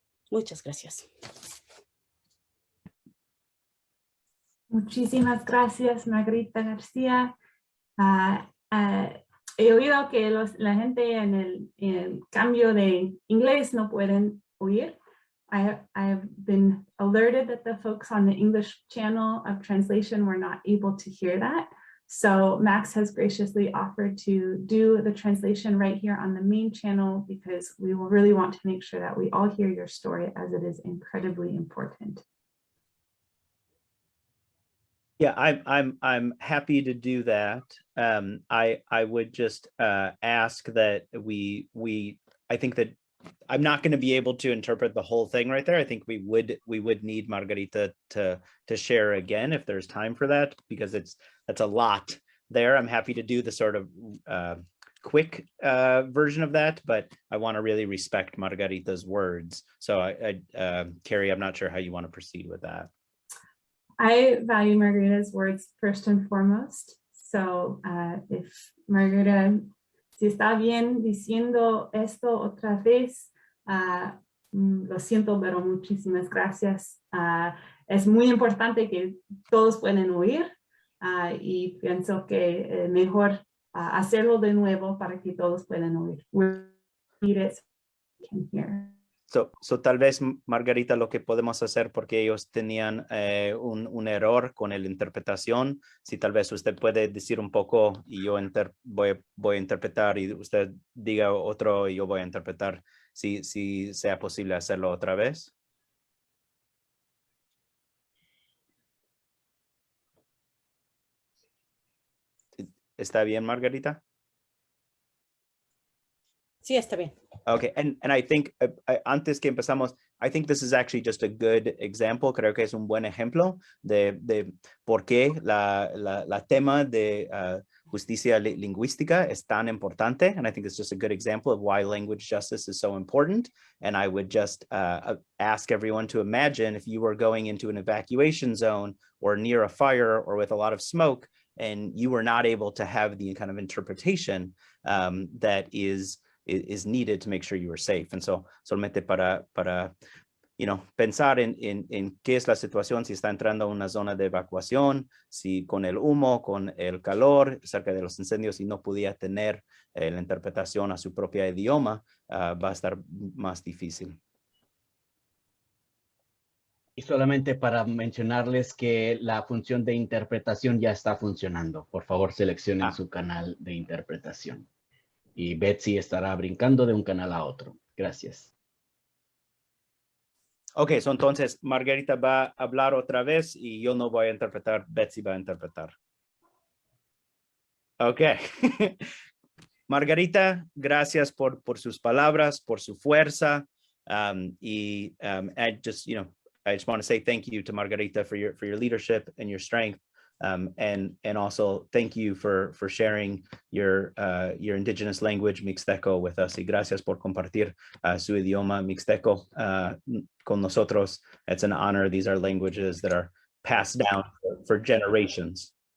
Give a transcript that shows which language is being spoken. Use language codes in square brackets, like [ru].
[es] Muchas gracias. Muchísimas gracias, Margarita García. He oído que la gente en el cambio de inglés no pueden oír. [en] I've been alerted that the folks on the English channel of translation were not able to hear that. So Max has graciously offered to do the translation right here on the main channel because we will really want to make sure that we all hear your story as it is incredibly important. Yeah, I'm happy to do that. I would just ask that I think that I'm not going to be able to interpret the whole thing right there. I think we would need Margarita to share again if there's time for that, because that's a lot there. I'm happy to do the sort of quick version of that, but I want to really respect Margarita's words. So Carrie, I'm not sure how you want to proceed with that. I value Margarita's words first and foremost. So if [es] Margarita, si está bien diciendo esto otra vez, lo siento, pero muchísimas gracias. Es muy importante que todos puedan oír y pienso que mejor hacerlo de nuevo para que todos puedan oír. [en] Read it so we can hear. [es] So tal vez, Margarita, lo que podemos hacer, porque ellos tenían un error con la interpretación, si tal vez usted puede decir un poco y yo voy a interpretar y usted diga otro y yo voy a interpretar, si sea posible hacerlo otra vez. ¿Está bien, Margarita? Sí, está bien. [en] Okay, and I think [es] antes que empezamos, [en] I think this is actually just a good example. [es] Creo que es un buen ejemplo de por qué la tema de justicia lingüística es tan importante. [en] And I think it's just a good example of why language justice is so important. And I would just ask everyone to imagine if you were going into an evacuation zone or near a fire or with a lot of smoke, and you were not able to have the kind of interpretation that is needed to make sure you are safe. And so [es] solamente para pensar en qué es la situación, si está entrando a una zona de evacuación, si con el humo, con el calor, cerca de los incendios, y no podía tener la interpretación a su propio idioma, va a estar más difícil. Y solamente para mencionarles que la función de interpretación ya está funcionando. Por favor, seleccionen su canal de interpretación. Y Betsy estará brincando de un canal a otro. Gracias. Ok, so entonces Margarita va a hablar otra vez y yo no voy a interpretar, Betsy va a interpretar. Ok. Margarita, gracias por sus palabras, por su fuerza. [en] I just want to say thank you to Margarita for your leadership and your strength. And also thank you for sharing your indigenous language Mixteco with us. [es] Y gracias por compartir su idioma Mixteco con nosotros. [en] It's an honor. These are languages that are passed down for generations.